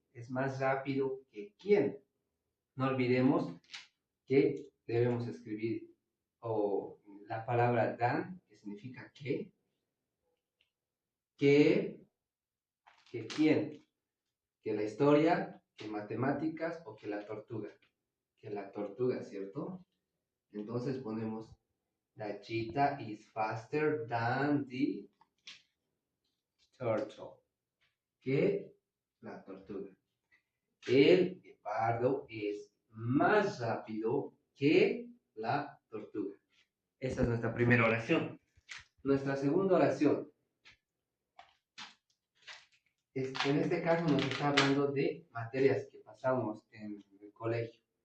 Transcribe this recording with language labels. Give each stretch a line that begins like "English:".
Spanish: Es más rápido que quién. No olvidemos que debemos escribir la palabra than, que significa que quién, que la historia, que matemáticas o que la tortuga. Que la tortuga, ¿cierto? Entonces ponemos
English: the cheetah is faster than the turtle.
Spanish: Que la tortuga. El guepardo es más rápido que la tortuga. Esa es nuestra primera oración. Nuestra segunda oración. En este caso nos está hablando de materias que pasamos en el colegio.